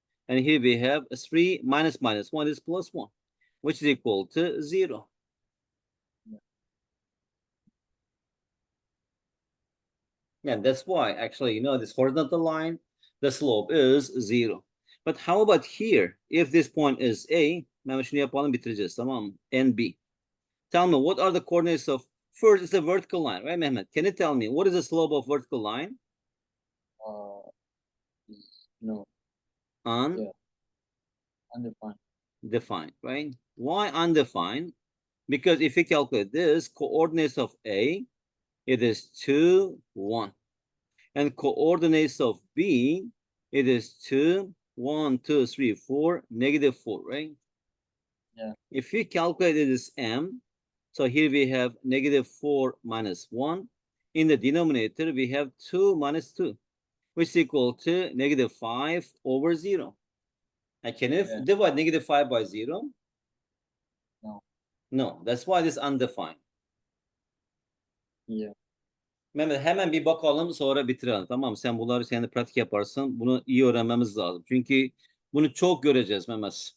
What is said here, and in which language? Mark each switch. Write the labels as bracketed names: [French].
[English] And here we have 3 minus 1 is plus 1, which is equal to 0. Yeah, that's why actually, this horizontal line, the slope is 0. But how about here? If this point is A, Mehmet [Turkish] şunu yapalım bitireceğiz, tamam mı? [English] And B. Tell me, what are the coordinates of, first it's a vertical line, right, Mehmet? Can you tell me, what is the slope of vertical line? No. Yeah. Undefined. Defined, right? Why undefined? Because if you calculate this, coordinates of A, it is 2, 1. And coordinates of B, it is 2, 1, 2, 3, 4, negative 4, right? Yeah. If we calculate this m, so here we have negative 4 minus 1. In the denominator, we have 2 minus 2, which is equal to negative 5 over 0. And can you divide negative 5 by 0? No. No. That's why it is undefined. Yeah. [Turkish] Mehmet hemen bir bakalım sonra bitirelim. Tamam, sen bunları sen de pratik yaparsın. Bunu iyi öğrenmemiz lazım. Çünkü bunu çok göreceğiz Mehmet.